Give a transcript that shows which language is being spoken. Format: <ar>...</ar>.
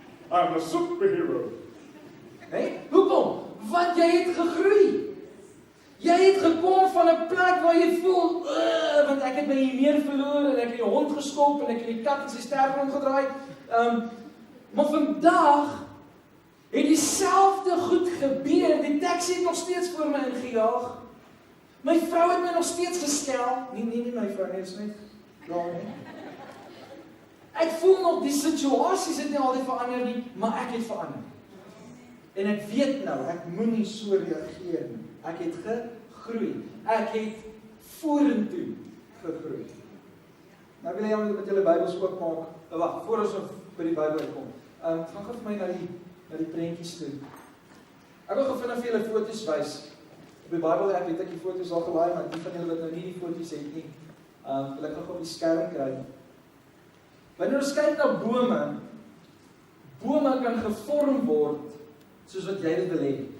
<en>I'm a superhero.</en> <af>Nee? Hoekom? Want jy het gegroei. Jy het gekom van 'n plek waar jy voel, want ek het my neer verloor en ek het die hond geskop en ek het die kat in sy stert rondgedraai. Maar vandag het dieselfde goed gebeur. Die taxi het nog steeds voor my ingejaag. My vrou het my nog steeds gestel. Nie my vrou nie, is net daar nie. Ek voel nog die situasies het nie altyd verander nie, maar ek het verander. En ek weet nou, ek moenie so reageer nie. Ek het gegroei. Ek het vorentoe gegroei. Nou wil jy met julle Bybels oopmaak. Wag, voor ons by die Bybel kom. Gaan gou vir my na die prentjies toe. Ek wil gou vinnig vir julle foto's wys. Op die Bybel app het ek die foto's al gelaai, maar die van julle wat nou nie die foto's het nie, wil ek nog op die skerm kry. Wanneer ons kyk na bome kan gevorm word soos wat jy dit wil hê.</af>